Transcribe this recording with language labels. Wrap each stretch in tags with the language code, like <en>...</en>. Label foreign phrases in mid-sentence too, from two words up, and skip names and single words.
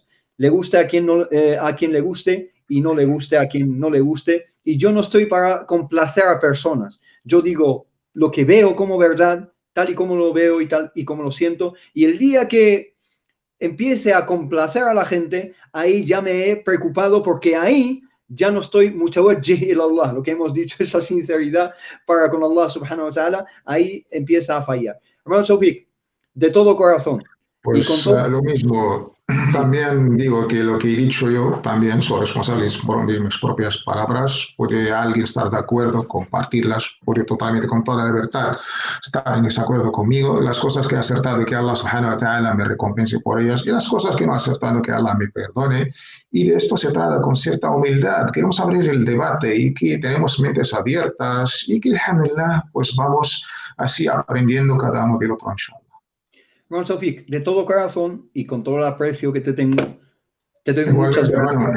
<es>Le guste a quien le guste y no le guste a quien no le guste. Y yo no estoy para complacer a personas. Yo digo lo que veo como verdad, tal y como lo veo y tal y como lo siento. Y el día que empiece a complacer a la gente, ahí ya me he preocupado porque ahí ya no estoy</es> <ar>متوجه إلى الله,</ar> <es>lo que hemos dicho, esa sinceridad para con</es> <ar>الله سبحانه وتعالى,</ar> <es>ahí empieza a fallar. Hermano Sofik, de todo corazón. Pues y con todo... lo mismo, también digo que lo que he dicho yo, también soy responsable de mis propias palabras. Puede alguien estar de acuerdo, compartirlas, puede totalmente con toda libertad estar en desacuerdo conmigo. Las cosas que he acertado, que</es> <ar>الله سبحانه وتعالى</ar> <es>me recompense por ellas, y las cosas que no he acertado, que Allah me perdone. Y de esto se trata con cierta humildad. Queremos abrir el debate y que tenemos mentes abiertas y que, alhamdulillah, pues vamos así aprendiendo cada uno del otro, inshallah. Hermano Sofik, de todo corazón y con todo el aprecio que te tengo, te doy muchas gracias.</es>